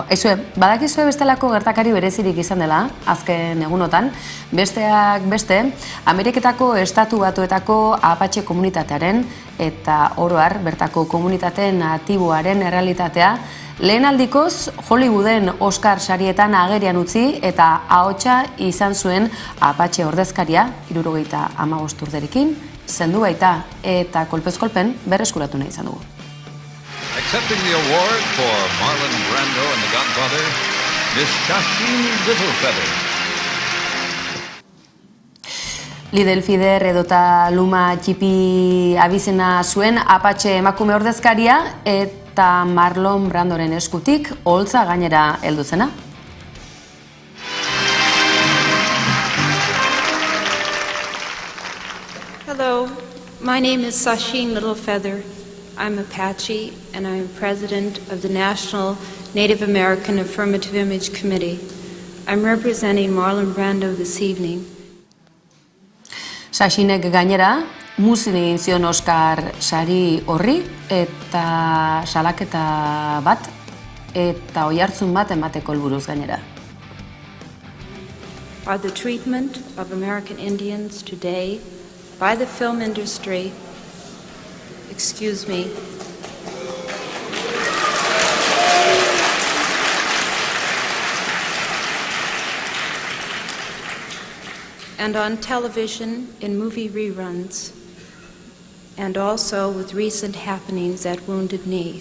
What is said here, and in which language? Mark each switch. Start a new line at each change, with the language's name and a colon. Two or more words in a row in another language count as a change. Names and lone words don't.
Basque: Aizue, badakizue bestelako gertakari berezirik izan dela, azken egunotan, besteak beste, Ameriketako Estatu Batuetako Apache komunitatearen eta oroar bertako komunitate natiboaren errealitatea lehen aldikoz Hollywooden Oscar sarietan agerian utzi eta ahotsa izan zuen Apache ordezkaria, 75 urterekin, zendu baita eta kolpez kolpen berreskuratu nahi izan dugu.
English: Accepting the award for Marlon Brando and The Godfather, Miss Shasheen Littlefeather.
Basque: Littlefeather edota Luma Txipi abizena zuen Apache emakume ordezkaria eta Marlon Brandoren eskutik oholtza gainera heldu zena.
English: Hello, my name is Shasheen Littlefeather. I'm Apache and I'm president of the National Native American Affirmative Image Committee. I'm representing Marlon Brando this evening.
Basque: Shasheenek gainera, muzin egin zion Oscar sari horri eta salaketa bat eta oihartzun bat emateko helburuz gainera.
English: Are the treatment of American Indians today by the film industry, excuse me, and on television in movie reruns, and also with recent happenings at Wounded Knee.